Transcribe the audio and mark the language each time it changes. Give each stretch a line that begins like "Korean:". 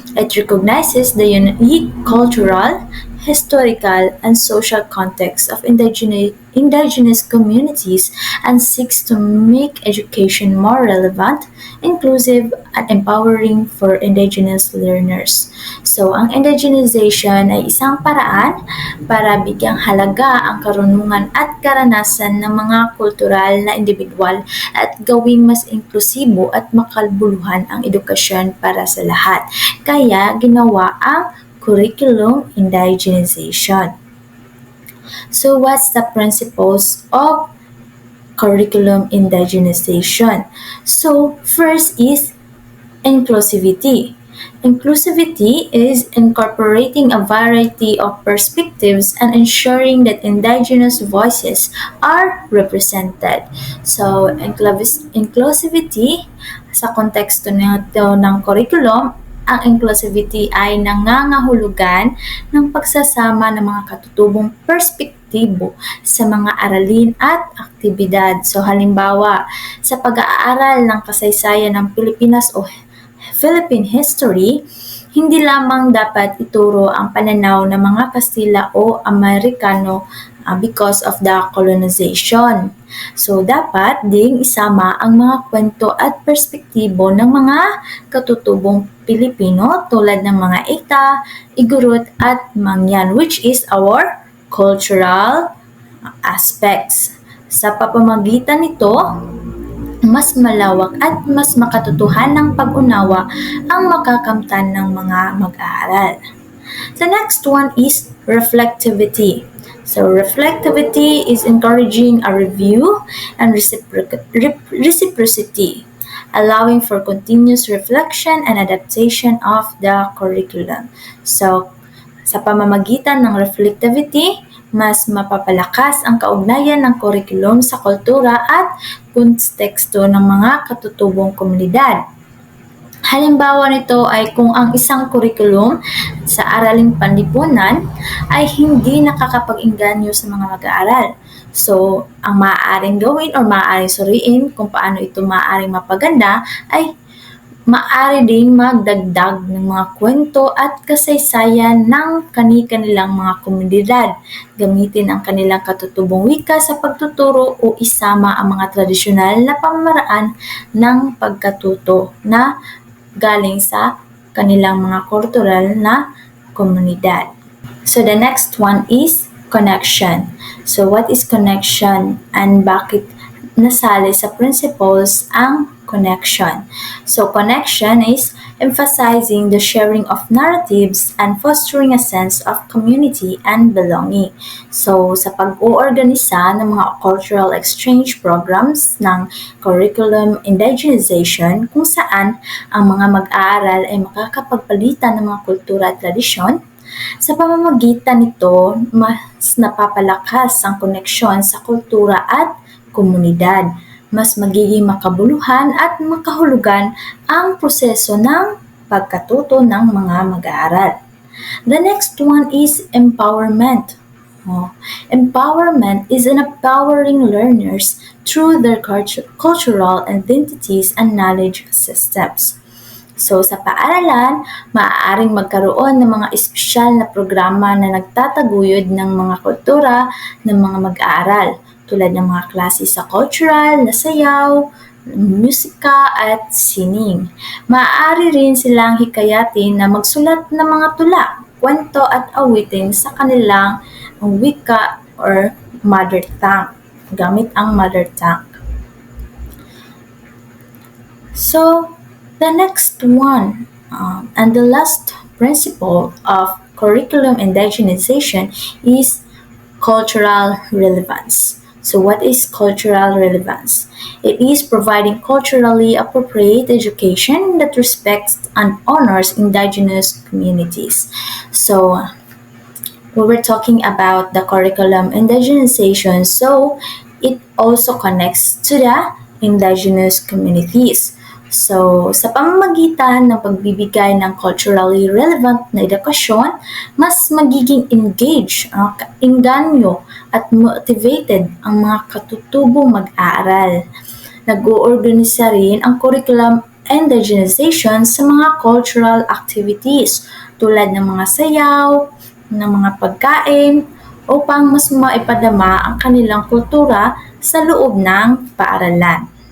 English: It recognizes the unique cultural, historical, and social context of indigenous communities and seeks to make education more relevant, inclusive, and empowering for indigenous learners.
Filipino: So, ang indigenization ay isang paraan para bigyang halaga ang karunungan at karanasan ng mga kultural na individual at gawing mas inklusibo at makabuluhan ang edukasyon para sa lahat. Kaya ginawa ang curriculum indigenization.
English: So what's the principles of curriculum indigenization? So first is inclusivity. Inclusivity is incorporating a variety of perspectives and ensuring that indigenous voices are represented.
Filipino: So, inclusivity sa konteksto nito ng curriculum, ang inclusivity ay nangangahulugan ng pagsasama ng mga katutubong perspektibo sa mga aralin at aktibidad. So halimbawa, sa pag-aaral ng kasaysayan ng Pilipinas o Philippine history, hindi lamang dapat ituro ang pananaw ng mga Kastila o Amerikano
English: because of the colonization.
Filipino: So, dapat ding isama ang mga kwento at perspektibo ng mga katutubong Pilipino tulad ng mga Ita, Igorot at Mangyan,
English: which is our cultural aspects.
Filipino: Sa pamamagitan nito, mas malawak at mas makatotohanang pag-unawa ang makakamtan ng mga mag-aaral.
English: The next one is reflectivity. So reflectivity is encouraging a review and reciprocity, allowing for continuous reflection and adaptation of the curriculum.
Filipino: So, sa pamamagitan ng reflectivity, mas mapapalakas ang kaugnayan ng curriculum sa kultura at konteksto ng mga katutubong komunidad. Halimbawa nito ay kung ang isang curriculum sa araling panlipunan ay hindi nakakapag-engganyo sa mga mag-aaral. So, ang maaaring gawin o maaaring suriin kung paano ito maaaring mapaganda ay maaari ding magdagdag ng mga kwento at kasaysayan ng kani-kanilang mga komunidad. Gamitin ang kanilang katutubong wika sa pagtuturo o isama ang mga tradisyonal na pamamaraan ng pagkatuto na galing sa kanilang mga kultural na komunidad.
English: So the next one is connection. So what is connection and
Filipino: bakit nasali sa principles ang connection?
English: So connection is emphasizing the sharing of narratives and fostering a sense of community and belonging.
Filipino: So sa pag-oorganisa ng mga cultural exchange programs ng curriculum indigenization kung saan ang mga mag-aaral ay makakapagpalitan ng mga kultura at tradisyon, sa pamamagitan nito, mas napapalakas ang koneksyon sa kultura at komunidad. Mas magiging makabuluhan at makahulugan ang proseso ng pagkatuto ng mga mag-aaral.
English: The next one is empowerment. Empowerment is empowering learners through their cultural identities and knowledge systems.
Filipino: So sa paaralan, maaaring magkaroon ng mga espesyal na programa na nagtataguyod ng mga kultura ng mga mag-aaral tulad ng mga klase sa cultural, na sayaw, musika at sining. Maaari rin silang hikayatin na magsulat ng mga tula, kwento at awitin sa kanilang wika or mother tongue, gamit ang mother tongue.
English: So, the next one and the last principle of curriculum indigenization is cultural relevance. So, what is cultural relevance? It is providing culturally appropriate education that respects and honors indigenous communities. So, we were talking about the curriculum indigenization, so it also connects to the indigenous communities.
Filipino: So, sa pamamagitan ng pagbibigay ng culturally relevant na edukasyon, mas magiging engaged, kainganyo at motivated ang mga katutubong mag-aaral. Nag-oorganisa rin ang curriculum indigenization sa mga cultural activities tulad ng mga sayaw, ng mga pagkain, upang mas maipadama ang kanilang kultura sa loob ng paaralan.